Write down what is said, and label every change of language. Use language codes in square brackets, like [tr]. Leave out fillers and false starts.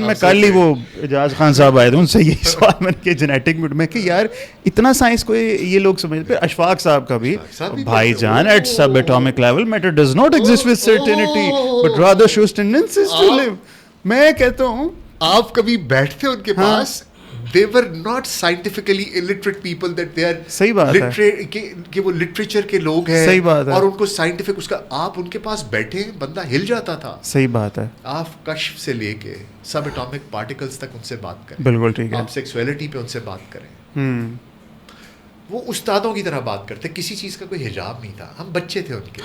[ur] میں کل ہی وہ اعجاز خان صاحب آئے تھے, ان سے یہی سوال میں کہ جینیٹک میں کہ یار اتنا سائنس کو یہ لوگ سمجھتے. پھر اشفاق صاحب کا بھی, بھائی جان [en] At subatomic level matter does not exist with certainty but rather shows tendencies to live. [ur] میں کہتا ہوں آپ کبھی بیٹھتے ان کے پاس, [en] they were not scientifically illiterate people that they are [ur] صحیح بات ہے کہ وہ لٹریچر کے لوگ ہیں, صحیح بات ہے, اور ان کو سائنٹیفک اس کا آپ ان کے پاس بیٹھے بندہ ہل جاتا تھا. صحیح بات ہے, آپ کشف سے لے کے سب اٹامک پارٹیکلز تک ان سے بات کریں, بالکل ٹھیک ہے, آپ سیکسولیٹی پہ ان سے بات کریں, وہ استادوں کی طرح بات کرتے, کسی چیز کا کوئی حجاب نہیں تھا, ہم بچے تھے ان کے.